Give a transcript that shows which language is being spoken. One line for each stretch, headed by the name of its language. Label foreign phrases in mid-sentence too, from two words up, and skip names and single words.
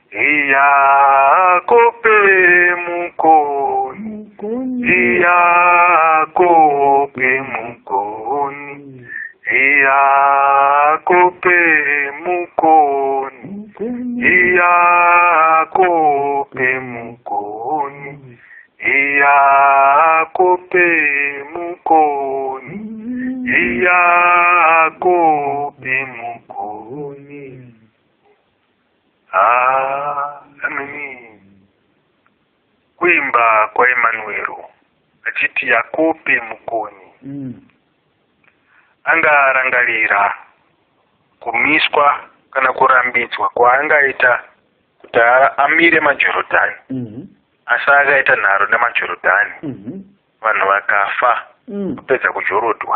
Shona: Yakobe mukoni, Yakobe mukoni, Yakobe mukoni, Yakobe mukoni, Yakobe mukoni, Yakobe mukoni. Ameni. Kuimba kwa Emanuelo achiti Yakobe mukoni. Angarangarira kumiswa kana kurambidzwa kwaangaita kuti amire maJorodhani. Asi akaita nharo nemaJorodhani. Vanhu vakafa kupedza kujorodwa.